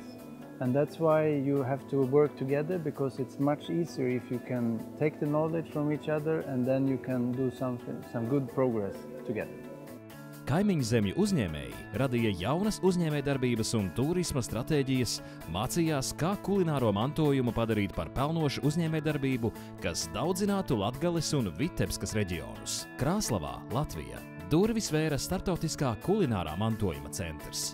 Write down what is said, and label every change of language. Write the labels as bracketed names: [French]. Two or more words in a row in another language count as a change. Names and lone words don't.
[English] And that's why you have to work together, because it's much easier if you can take the knowledge from each other and then you can do some good progress together. [Latvian] Kaimiņu zemju uzņēmēji radīja jaunas uzņēmējdarbības un turisma stratēģijas, mācījās, kā kulināro mantojumu padarīt par pelnošu uzņēmējdarbību, kas daudzinātu Latgales un Vitebskas reģionus. Krāslavā, Latvija, durvis vēra starptautiskā kulinārā mantojuma centrs.